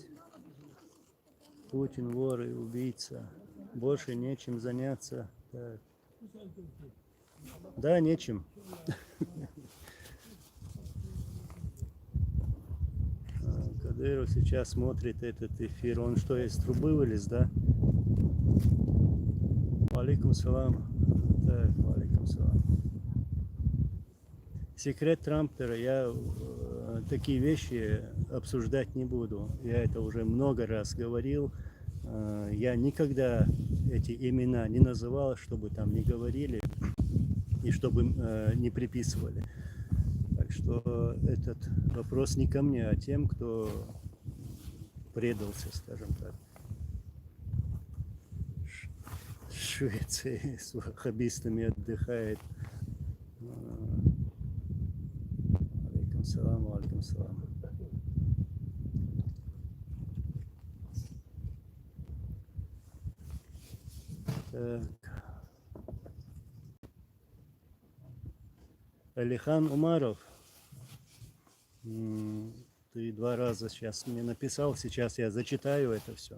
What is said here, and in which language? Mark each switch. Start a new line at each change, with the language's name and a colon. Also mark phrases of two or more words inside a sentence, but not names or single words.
Russian: Путин вор и убийца. Больше нечем заняться. Так. Да, нечем. Кадыров сейчас смотрит этот эфир. Он что, из трубы вылез, да?
Arabic: عليكم السلام. Так, عليكم السلام.
Russian: Секрет Трампера. Я такие вещи обсуждать не буду. Я это уже много раз говорил. Я никогда эти имена не называл, чтобы там не говорили и чтобы не приписывали. Так что этот вопрос не ко мне, а тем, кто предался, скажем так. Швеция с ваххабистами отдыхает.
Arabic: عليكم السلام، عليكم السلام.
Russian: Так. Алихан Умаров, ты 2 раза сейчас мне написал, сейчас я зачитаю это все.